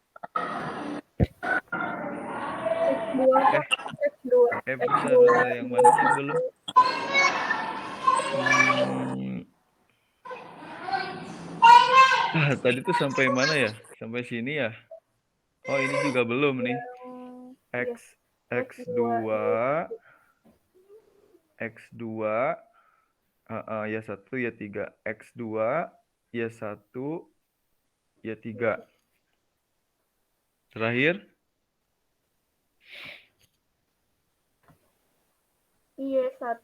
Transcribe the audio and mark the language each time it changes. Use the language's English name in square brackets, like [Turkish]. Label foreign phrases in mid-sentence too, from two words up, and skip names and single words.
[Indonesian] X2 X2 Bentar, yang mana yang belum? Tadi tuh sampai mana ya? Sampai sini ya? Oh, ini juga belum nih. X2 X2 Y1 Y3. X2 Y1 Y3. Terakhir Y1